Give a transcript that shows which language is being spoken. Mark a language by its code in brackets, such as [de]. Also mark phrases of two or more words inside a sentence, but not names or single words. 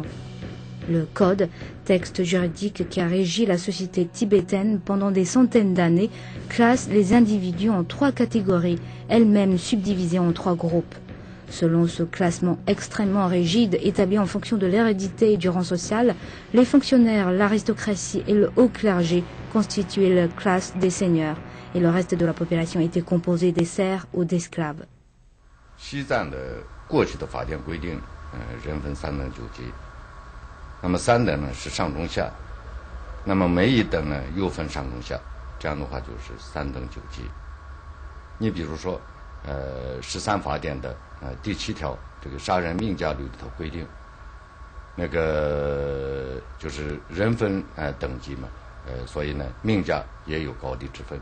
[fr] Le Code, texte juridique qui a régi la société tibétaine pendant des centaines d'années, classe les individus en 3 catégories, elles-mêmes subdivisées en 3 groupes. Selon ce classement extrêmement rigide établi en fonction de l'hérédité et du rang social, les fonctionnaires, l'aristocratie et le haut clergé constituaient la classe des seigneurs et le reste de la population était composé des serfs ou d'esclaves. [zh] 西藏的过去的法典规定，人分3等9级，那么3等呢是上中下，那么每一等呢又分上中下，这样的话就是3等9级。你比如说，13法典的第7条这个杀人命价律里头规定，那个就是人分等级嘛，所以呢命价也有高低之分。